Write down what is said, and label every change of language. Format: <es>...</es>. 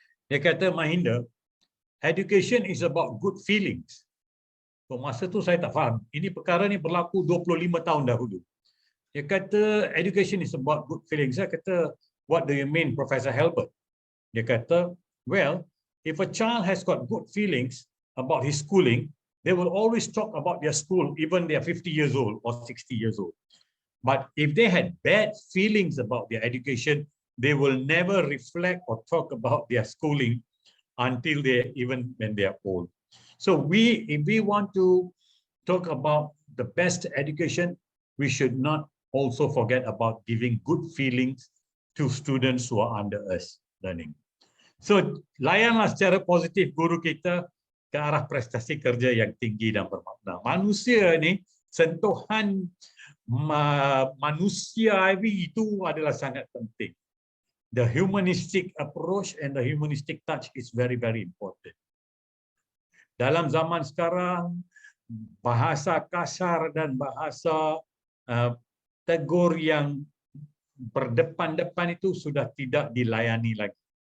<ms>Dia kata,</ms> <en>Mahinda, education is about good feelings.</en> <ms>Masa tu saya tak faham. Ini perkara ni berlaku 25 tahun dahulu. Dia kata</ms> <en>education is about good feelings.</en> <ms>Saya kata,</ms> <en>what do you mean, Professor Halbert?</en> <ms>Dia kata,</ms> <en>well, if a child has got good feelings about his schooling, they will always talk about their school, even they are 50 years old or 60 years old. But if they had bad feelings about their education, they will never reflect or talk about their schooling until even when they are old. So if we want to talk about the best education, we should not also forget about giving good feelings to students who are under us learning.</en> <ms>So layanlah secara positif guru kita ke arah prestasi kerja yang tinggi dan bermakna. Manusia ni, sentuhan manusiawi itu adalah sangat penting.</ms> <en>The humanistic approach and the humanistic touch is very, very important.</en> <ms>Dalam zaman sekarang, bahasa kasar dan bahasa tegur yang berdepan-depan itu sudah tidak dilayani lagi.</ms>